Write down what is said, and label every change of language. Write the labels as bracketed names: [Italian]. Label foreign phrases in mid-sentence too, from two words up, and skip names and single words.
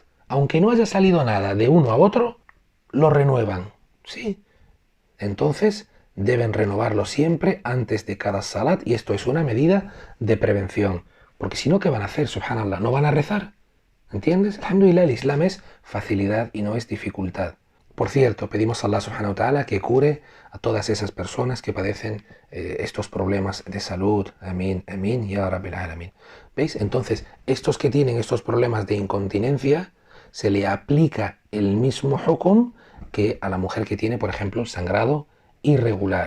[Spanish] Aunque no haya salido nada de uno a otro, lo renuevan, ¿sí? Entonces deben renovarlo siempre antes de cada salat y esto es una medida de prevención, porque si no, ¿qué van a hacer? Subhanallah, ¿no van a rezar? ¿Entiendes? Alhamdulillah, el Islam es facilidad y no es dificultad. Por cierto, pedimos a Allah [Arabic] سبحانه وتعالى [Spanish] que cure a todas esas personas que padecen estos problemas de salud. Amén, amén, [Arabic] يا رب العالمين. [Spanish] ¿Veis? Entonces, estos que tienen estos problemas de incontinencia, se le aplica el mismo hukum que a la mujer que tiene, por ejemplo, sangrado irregular.